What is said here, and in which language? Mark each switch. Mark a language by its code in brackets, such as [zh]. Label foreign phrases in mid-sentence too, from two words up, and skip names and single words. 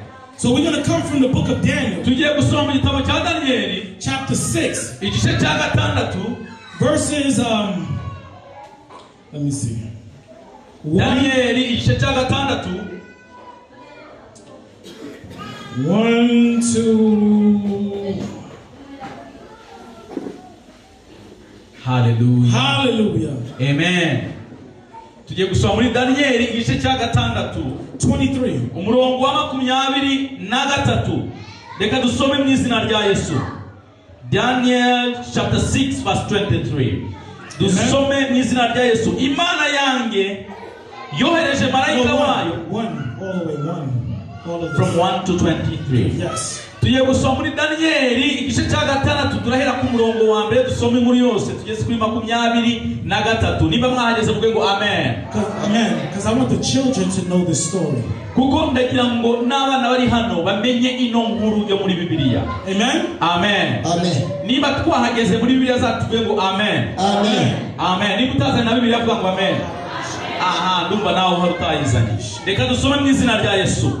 [en] So we're going to come from the book of Daniel, chapter 6, verses, let me see, 1 to... Hallelujah. Hallelujah. Amen. [rw] Tujye gusoma muri Daniel igice cya 23 umurongo wa 23. Reka dusome mu izina rya Yesu. [en] Daniel chapter 6 verse 23. [rw] Dusome mu izina rya Yesu. Imana yange yohereje marayika wayo. [en] From 1 to 23. Yes. [rw] Tugiye gusoma muri Daniel igice cya 6 turahera ku murongo wa mbere dusome muri yose tugeze kuri 23. Niba mwahageze muvuge ngo amen. Amen. [en] Because I want the children to know this story. [rw] Kuko ndagira ngo n'abana bari hano bamenye ino nkuru yo muri Bibiliya. Amen. Amen. Amen. Niba twahageze muri Bibiliya zatuvuge ngo amen. Amen. Amen. Niba utaza na Bibiliya vuga ngo amen. Aha, ndumva nawe harutayizanisha. Reka dusome mu izina rya Yesu.